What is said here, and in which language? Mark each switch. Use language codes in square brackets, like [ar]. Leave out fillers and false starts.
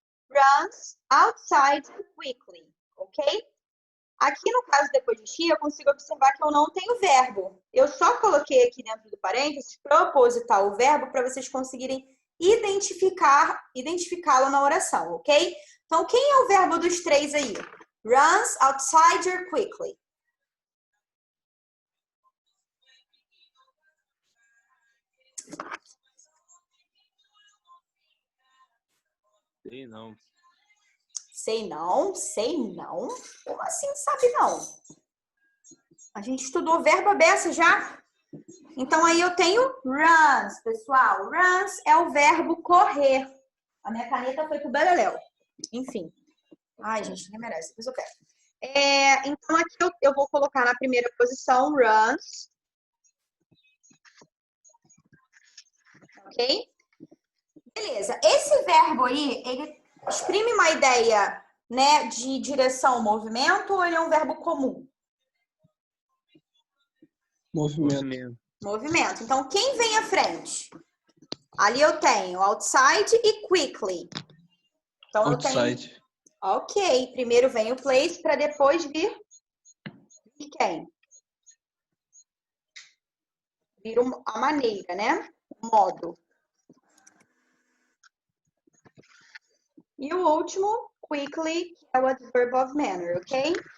[en] Runs outside quickly, ok? [pt] Aqui no caso, depois de she, eu consigo observar que eu não tenho verbo. Eu só coloquei aqui dentro do parênteses, proposital, o verbo, para vocês conseguirem identificá-lo na oração, ok? Então, quem é o verbo dos 3 aí? [en] Runs outside her quickly. [pt] Sei não. Sei não, sei não. Como assim sabe não? A gente estudou verbo à beça já. Então, aí eu tenho runs, pessoal. Runs é o verbo correr. A minha caneta foi pro beleléu. Enfim. Ai, gente, ninguém merece. Depois eu pego. Então, aqui eu vou colocar na primeira posição runs. Ok? Beleza. Esse verbo aí, ele exprime uma ideia, né, de direção, movimento, ou ele é um verbo comum? Movimento. Movimento. Então, quem vem à frente? Ali eu tenho outside e quickly. Então, [en] Outside. [pt] eu tenho... Ok. Primeiro vem o place para depois vir quem? Vir a maneira, né? O modo. E o último, quickly, que é o [en] adverb of manner, [pt] ok?